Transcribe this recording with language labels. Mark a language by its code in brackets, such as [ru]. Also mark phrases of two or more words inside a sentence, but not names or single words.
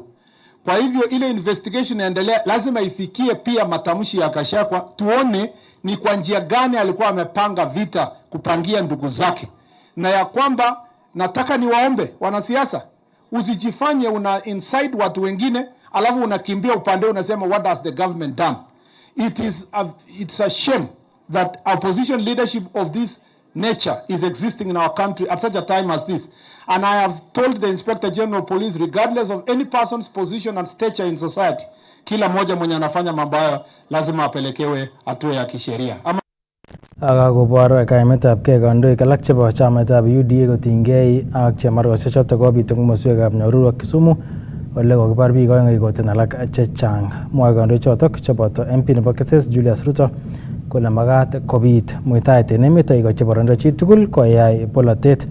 [sw] Kwa hivyo ile investigation inaendelea, lazima ifikie pia matamshi ya Gachagua, tuone ni kwa njia gani alikuwa amepanga vita kupangia ndugu zake. Na ya kwamba nataka niwaombe wanasiasa, usijifanye una inside watu wengine alafu unakimbia upande unasema [en] what has the government done. It's a shame that opposition leadership of this nature is existing in our country at such a time as this. And I have told the Inspector General of Police, regardless of any person's position and stature in society, [sw] kila moja mwenye anafanya mabaya lazima apelekewe hatua ya kisheria. [kln] Akakobor kaimetab kei kandoik alak chebo chamaitab UDA kotinygei ak chemargosiek chotok kobit eng komoswekab Nyahururu ak Kisumu ole kokibar biik oeng ikoten alak chechang. Mwae kandoik chotok cheboto MP nebo Keses Julius Ruto kole magat kobit muitaet en emet aikochi boroindo chi tugul koyai polatet.